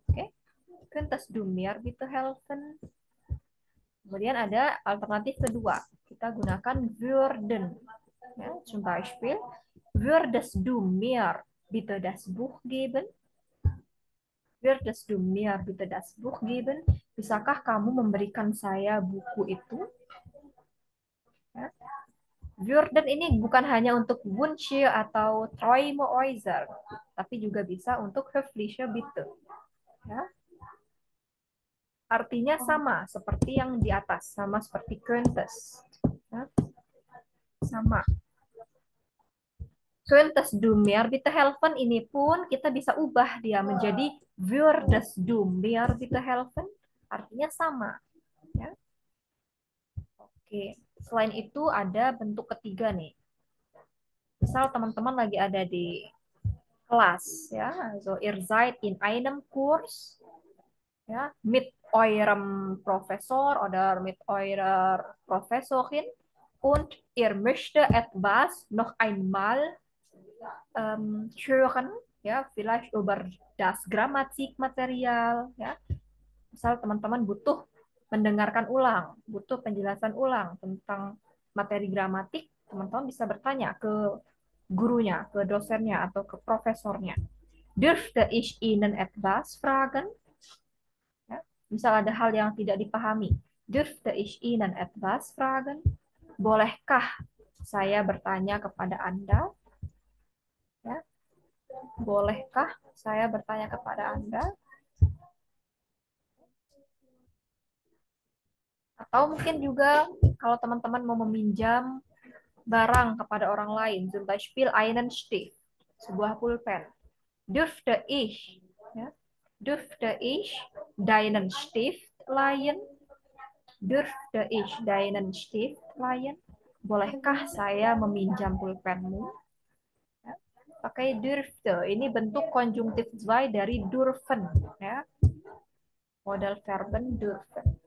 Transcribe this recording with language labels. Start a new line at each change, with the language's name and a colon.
Indonesian: Oke,
German: könntest du mir bitte helfen?
Indonesian: Kemudian ada alternatif kedua, kita gunakan würden.
German: Ya, zum Beispiel, würdest du mir bitte das Buch geben? Würdest du mir bitte das Buch geben?
Indonesian: Bisakah kamu memberikan saya buku itu? Ya. Würden ini bukan hanya untuk Wünsche atau
German: Träume äußern,
Indonesian: tapi juga bisa untuk
German: höfliche Bitte.
Indonesian: Ya. Artinya sama seperti yang di atas, sama seperti könntest. Ya. Sama.
German: Könntest du mir bitte helfen
Indonesian: ini pun kita bisa ubah dia menjadi
German: würdest du mir bitte helfen.
Indonesian: Artinya sama. Ya. Oke. Selain itu ada bentuk ketiga nih. Misal teman-teman lagi ada di kelas ya,
German: so ihr seid in einem Kurs ja, mit eurem Professor oder mit eurer Professorin und ihr möchte etwas noch einmal hören, ya, vielleicht über das Grammatikmaterial, ya.
Indonesian: Misal teman-teman butuh mendengarkan ulang, butuh penjelasan ulang tentang materi gramatik, teman-teman bisa bertanya ke gurunya, ke dosennya, atau ke profesornya.
German: Dürfte ich Ihnen etwas fragen?
Indonesian: Ya. Misal ada hal yang tidak dipahami.
German: Dürfte ich Ihnen etwas fragen?
Indonesian: Bolehkah saya bertanya kepada Anda? Ya. Bolehkah saya bertanya kepada Anda? Atau mungkin juga kalau teman-teman mau meminjam barang kepada orang lain,
German: zum Beispiel einen Stift,
Indonesian: sebuah pulpen.
German: Dürfte ich, ya, dürfte ich deinen Stift leihen? Dürfte ich deinen Stift leihen?
Indonesian: Bolehkah saya meminjam pulpenmu? Ya, pakai dürfte. Ini bentuk konjungtif zwei dari dürfen, ya.
German: Modal verben dürfen.